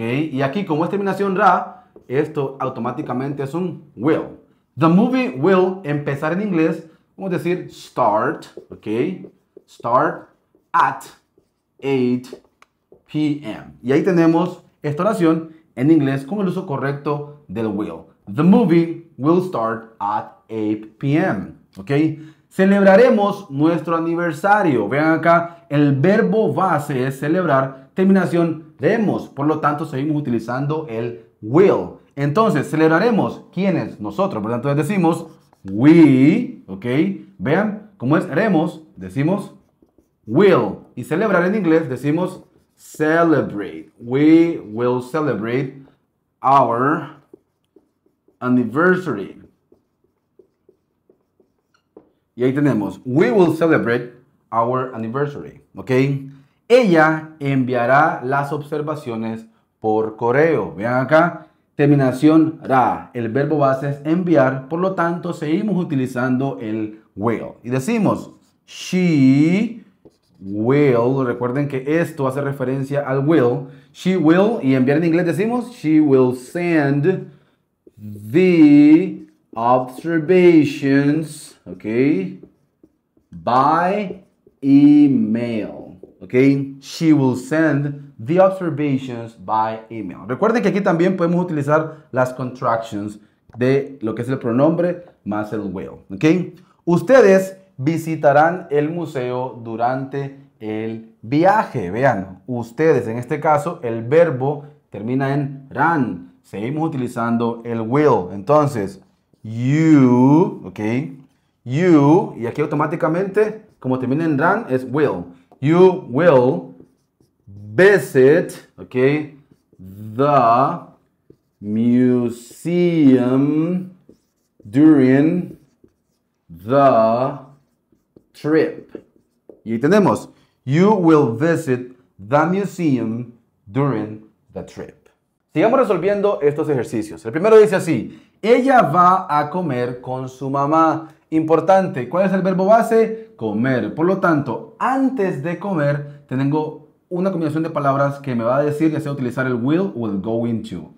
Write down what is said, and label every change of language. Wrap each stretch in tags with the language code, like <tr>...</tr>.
<es>Y aquí, como es terminación ra, esto automáticamente es un will.</es> <en>The movie will</en> <es>empezar en inglés, vamos a decir start, ¿ok?</es> <en>Start at 8 p.m.</en> <es>Y ahí tenemos esta oración en inglés con el uso correcto del will.</es> <en>The movie will start at 8 p.m.</en> <es>¿Ok? Celebraremos nuestro aniversario. Vean acá, el verbo base es celebrar, terminación remos. Por lo tanto, seguimos utilizando el will. Entonces, celebraremos. ¿Quiénes? Nosotros. Por lo tanto, decimos we. ¿Ok? Vean, como es remos, decimos will. Y celebrar en inglés decimos celebrate.</es> <en>We will celebrate our anniversary.</en> <es>Y ahí tenemos,</es> <en>we will celebrate our anniversary, ¿ok?</en> <es>Ella enviará las observaciones por correo. Vean acá, terminación ra. El verbo base es enviar, por lo tanto, seguimos utilizando el will. Y decimos,</es> <en>she will,</en> <es>recuerden que esto hace referencia al will.</es> <en>She will,</en> <es>y enviar en inglés decimos,</es> <en>she will send the observations, okay, by email, okay. She will send the observations by email.</en> <es>Recuerden que aquí también podemos utilizar las contractions de lo que es el pronombre más el will, okay. Ustedes visitarán el museo durante el viaje. Vean, ustedes, en este caso, el verbo termina en ran. Seguimos utilizando el will. Entonces, you, ok, you, y aquí automáticamente, como termina en ran, es will.</es> <en>You will visit, ok, the museum during the trip.</en> <es>Y tenemos,</es> <en>you will visit the museum during the trip.</en> <es>Sigamos resolviendo estos ejercicios. El primero dice así, ella va a comer con su mamá. Importante, ¿cuál es el verbo base? Comer. Por lo tanto, antes de comer, tengo una combinación de palabras que me va a decir ya sea utilizar el will o el going to.</es>